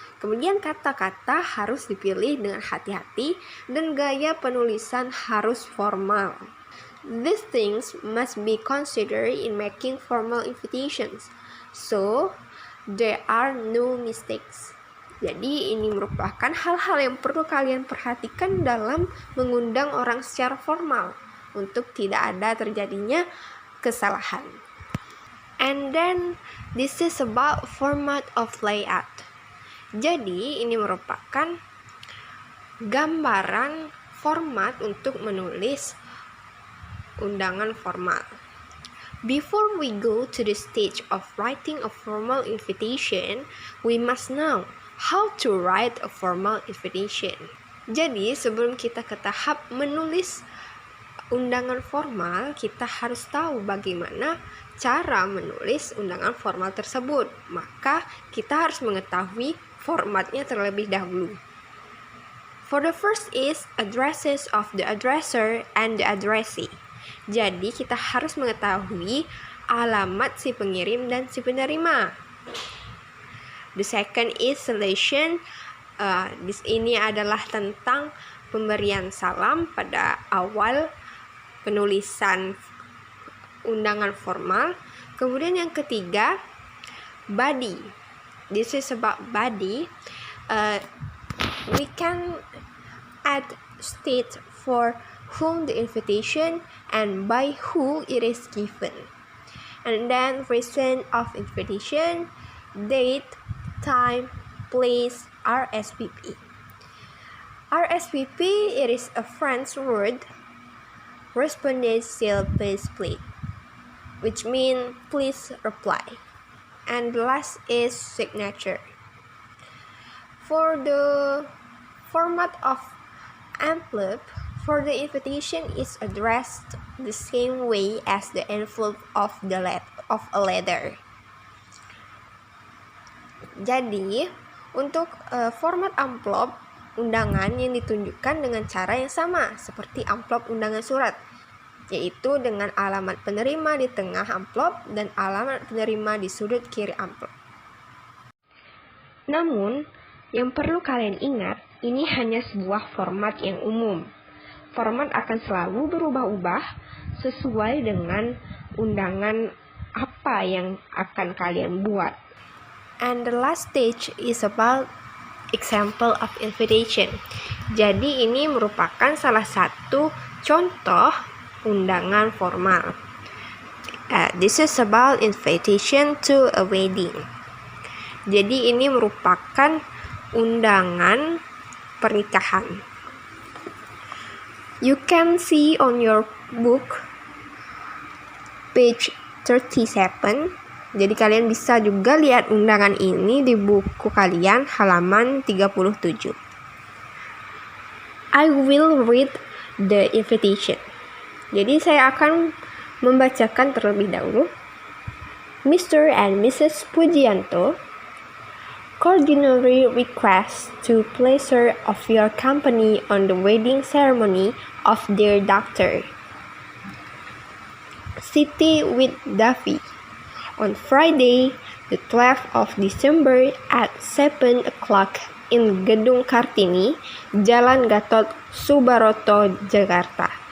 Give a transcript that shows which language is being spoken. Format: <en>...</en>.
<id>Kemudian kata-kata harus dipilih dengan hati-hati dan gaya penulisan harus formal.</id> <en>These things must be considered in making formal invitations. So, there are no mistakes.</en> <id>Jadi ini merupakan hal-hal yang perlu kalian perhatikan dalam mengundang orang secara formal untuk tidak ada terjadinya kesalahan.</id> <en>And then this is about format of layout.</en> <id>Jadi ini merupakan gambaran format untuk menulis undangan formal.</id> <en>Before we go to the stage of writing a formal invitation, we must know how to write a formal invitation.</en> <id>Jadi, sebelum kita ke tahap menulis undangan formal, kita harus tahu bagaimana cara menulis undangan formal tersebut. Maka, kita harus mengetahui formatnya terlebih dahulu.</id> <en>For the first is addresses of the addresser and the addressee.</en> <id>Jadi kita harus mengetahui alamat si pengirim dan si penerima.</id> <en>The second is salutations.</en> <id>Ini adalah tentang pemberian salam pada awal penulisan undangan formal. Kemudian yang ketiga,</id> <en>body. This is about body. We can add state for whom the invitation and by who it is given. And then reason of invitation, date, time, place, RSVP. RSVP, it is a French word,</en> <fr>respondez s'il vous plaît,</fr> <en>which means please reply. And the last is signature. For the format of envelope, for the invitation is addressed the same way as the envelope of a letter.</en> <id>Jadi, untuk format amplop undangan yang ditunjukkan dengan cara yang sama seperti amplop undangan surat, yaitu dengan alamat penerima di tengah amplop dan alamat penerima di sudut kiri amplop. Namun, yang perlu kalian ingat, ini hanya sebuah format yang umum. Format akan selalu berubah-ubah sesuai dengan undangan apa yang akan kalian buat.</id> <en>And the last stage is about example of invitation.</en> <id>Jadi ini merupakan salah satu contoh undangan formal.</id> <en>This is about invitation to a wedding.</en> <id>Jadi ini merupakan undangan pernikahan.</id> <en>You can see on your book page 37.</en> <id>Jadi kalian bisa juga lihat undangan ini di buku kalian halaman 37.</id> <en>I will read the invitation.</en> <id>Jadi saya akan membacakan terlebih dahulu.</id> <en>Mr. and Mrs. Pujianto, cordially request to pleasure of your company on the wedding ceremony of their daughter, Siti with Davi, on Friday, the 12th of December at 7 o'clock in Gedung Kartini, Jalan Gatot Subroto, Jakarta.</en>